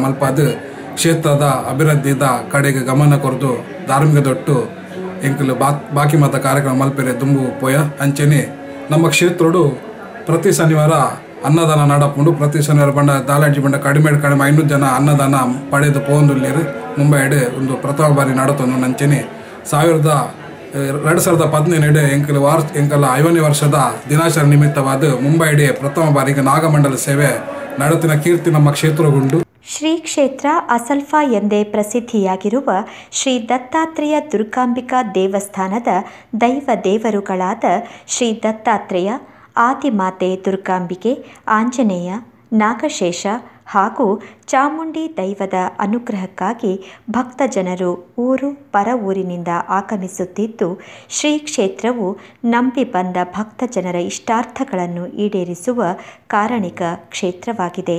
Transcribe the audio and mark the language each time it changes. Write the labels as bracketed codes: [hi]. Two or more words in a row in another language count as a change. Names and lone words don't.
[tcy] ಮಲ್ಪದು ಕ್ಷೇತ್ರದ ಅಭಿವೃದ್ಧಿದ ಕಡೆಗೆ ಗಮನ ಕೊರದು ಧಾರ್ಮಿಕ ದೊಟ್ಟು ಎಂಕಲು ಬಾಕಿ ಮತ ಕಾರ್ಯಕ್ರಮ ಮಲ್ಪೆರೆ ದುಂಬು ಪೋಯ ಅಂಚನೆ ನಮ್ಮ ಕ್ಷೇತ್ರಡು ಪ್ರತಿ ಶನಿವಾರ ಅನ್ನದಾನ ನಡಪುಂಡು ಪ್ರತಿ ಶನಿವಾರ ಬಂಡ ದಾಲಾಜಿ ಬಂಡ ಕಡಿಮೆ 500 ಜನ ಅನ್ನದಾನ ಪಡೆದು ಪೋಂದುಲ್ಲೇರು ಮುಂಬೈಡೆ ಒಂದು ಪ್ರಥಮ ಬಾರಿ ನಡತೊಂದು ಅಂಚನೆ 2017 ಎಂಕಲ 50ನೇ ವರ್ಷದ ದಿನಾಚರಣೆ ನಿಮಿತ್ತವಾದ ಮುಂಬೈಡೆ ಪ್ರಥಮ ಬಾರಿಗೆ ನಾಗಮಂಡಲ ಸೇವೆ ನಡತಿನ ಕೀರ್ತಿ ನಮ್ಮ ಕ್ಷೇತ್ರಗುಂಡು. [kn] ಶ್ರೀ ಕ್ಷೇತ್ರ ಅಸಲ್ಫಾ ಎಂದೇ ಪ್ರಸಿದ್ಧಿಯಾಗಿರುವ ಶ್ರೀ ದತ್ತಾತ್ರೇಯ ದುರ್ಗಾಂಬಿಕಾ ದೇವಸ್ಥಾನದ ದೈವ ದೇವರುಗಳಾದ ಶ್ರೀ ದತ್ತಾತ್ರೇಯ, ಆದಿಮಾತೆ ದುರ್ಗಾಂಬಿಕೆ, ಆಂಜನೇಯ, ನಾಗಶೇಷ ಹಾಗೂ ಚಾಮುಂಡಿ ದೈವದ ಅನುಗ್ರಹಕ್ಕಾಗಿ ಭಕ್ತ ಜನರು ಊರು ಪರ ಊರಿನಿಂದ ಆಗಮಿಸುತ್ತಿದ್ದು, ಶ್ರೀ ಕ್ಷೇತ್ರವು ನಂಬಿ ಬಂದ ಭಕ್ತ ಜನರ ಇಷ್ಟಾರ್ಥಗಳನ್ನು ಈಡೇರಿಸುವ ಕಾರಣಿಕ ಕ್ಷೇತ್ರವಾಗಿದೆ.